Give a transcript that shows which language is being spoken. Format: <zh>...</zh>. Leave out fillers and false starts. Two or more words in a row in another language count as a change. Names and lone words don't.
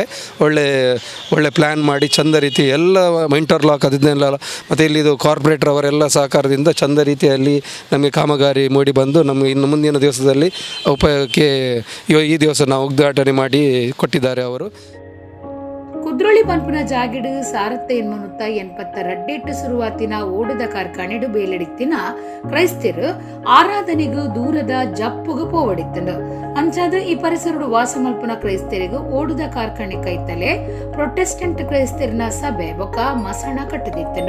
<kn>ಒಳ್ಳೆ ಪ್ಲ್ಯಾನ್ ಮಾಡಿ ಚಂದ ರೀತಿ ಎಲ್ಲ ಇಂಟರ್ಲಾಕ್ ಅದನ್ನೆಲ್ಲ, ಮತ್ತು ಇಲ್ಲಿದು ಕಾರ್ಪೊರೇಟರ್ ಅವರೆಲ್ಲ ಸಹಕಾರದಿಂದ ಚಂದ ರೀತಿಯಲ್ಲಿ ನಮಗೆ ಕಾಮಗಾರಿ ಮೂಡಿ ಬಂದು ನಮಗೆ ಇನ್ನು ಮುಂದಿನ ದಿವಸದಲ್ಲಿ ಉಪಯೋಗಕ್ಕೆ ಈ ದಿವಸ ನಾವು ಉದ್ಘಾಟನೆ ಮಾಡಿ ಕೊಟ್ಟಿದ್ದಾರೆ ಅವರು.</kn> <tcy>ಕುದ್ರೋಳಿ ಪಂಪಿನ ಜಾಗಿಡು ಸಾರತ್ತೆ ಎನ್ಮನುತ್ತ 82 ಶುರುವಾತಿನ ಓಡದ ಕಾರ್ಖಾನೆಡು ಬೇಲೆಡಿತ್ತಿನ ಕ್ರೈಸ್ತರು ಆರಾಧನೆಗೂ ದೂರದ ಜಪ್ಪುಗು ಪೋವಡಿತ್ತಂಡು. ಅಂಚಾದ ಈ ಪರಿಸರಡು ವಾಸ ಮಲ್ಪನ ಕ್ರೈಸ್ತರಿಗೂ ಓಡದ ಕಾರ್ಖಾನೆ ಕೈತಲೆ ಪ್ರೊಟೆಸ್ಟೆಂಟ್ ಕ್ರೈಸ್ತರಿನ ಸಭೆ ಬೊಕ ಮಸಣ ಕಟ್ಟದಿತ್ತಂಡು.</tcy>